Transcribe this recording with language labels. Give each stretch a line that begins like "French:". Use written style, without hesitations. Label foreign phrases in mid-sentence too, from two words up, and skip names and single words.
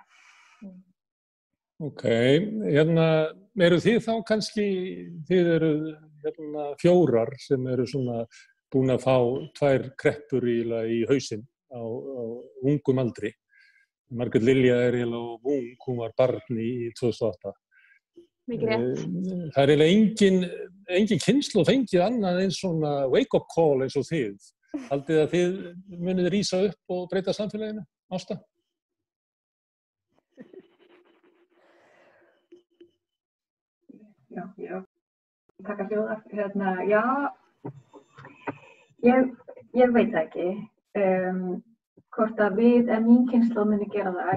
Icelandic: Ok, eru þið þá kannski, þið eru 4 sem eru svona búin að fá 2 kreppur í hausinn á ungum aldri. Margrét Lilja eiginlega ung, hún var barn í 2008. Mikið rétt. Það eiginlega engin kynslóð fengið annað eins svona
English: wake-up call
Icelandic: eins og þið. Haldið að þið munið rísa upp og breyta samfélaginu, Ásta? Já, taka hljóðar. Já, ég veit það ekki hvort að við, mín kynslóð muni gera það.